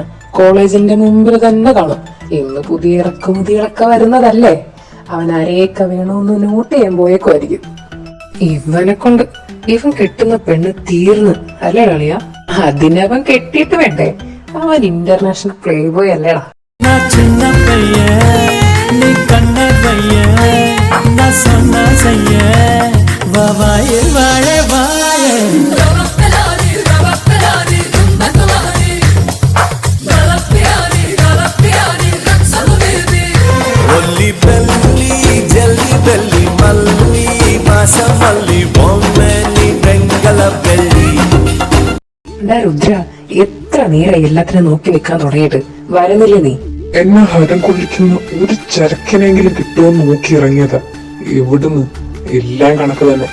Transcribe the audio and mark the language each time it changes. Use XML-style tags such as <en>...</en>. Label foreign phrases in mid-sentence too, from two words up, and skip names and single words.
<ml>കോളേജിന്റെ മുമ്പിൽ തന്നെ കാണും. ഇന്ന് പുതിയ ഇറക്കുമതികളൊക്കെ വരുന്നതല്ലേ. അവൻ ആരെയൊക്കെ വേണോന്ന് നോട്ട് ചെയ്യാൻ പോയേക്കുമായിരിക്കും. ഇവനെ കൊണ്ട് ഇവൻ കെട്ടുന്ന പെണ്ണ് തീർന്ന് അല്ലേ കളിയ? അതിനവൻ കെട്ടിയിട്ട് വേണ്ടേ? അവൻ</ml> <en>international play boy</en> <ml>അല്ലേടാ.</ml> <ta>சின்ன பையன் நீ கண்ண பையன் நான் சொன்ன செய்ய வாயில் வாழ வாய ஒல்லி பெல்லி ஜல்லி பெல்லி மல்லி மாசம் மல்லி பொம்மை நீ வெங்கல பெல்லி.</ta> <ml>രുദ്ര, എത്ര നേരം എല്ലാത്തിനും നോക്കി നിൽക്കാൻ തുടങ്ങിയിട്ട് വരുന്നില്ല നീ? എന്നെ ഹരം കൊള്ളിക്കുന്ന ഒരു ചരക്കിനെങ്കിലും കിട്ടുമെന്ന് നോക്കി ഇറങ്ങിയതാ. എവിടുന്ന്? എല്ലാം കണക്ക് തന്നെ.</ml>